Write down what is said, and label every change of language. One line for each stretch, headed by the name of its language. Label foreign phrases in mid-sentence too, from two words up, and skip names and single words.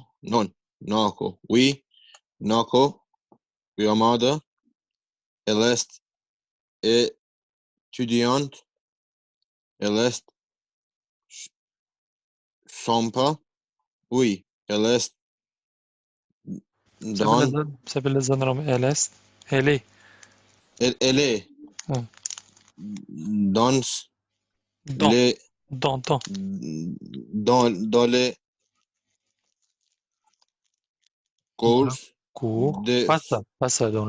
French: Non, Naoko. Oui, Naoko Yamada. Elle est étudiante. Elle est sympa. Oui, elle est dans...
Albanian: Pse për lexon Rom LS? Elle.
French: Elle est Ah. dans Dans. les... Dans. Dans les cours Cours. de... Pas ça dans le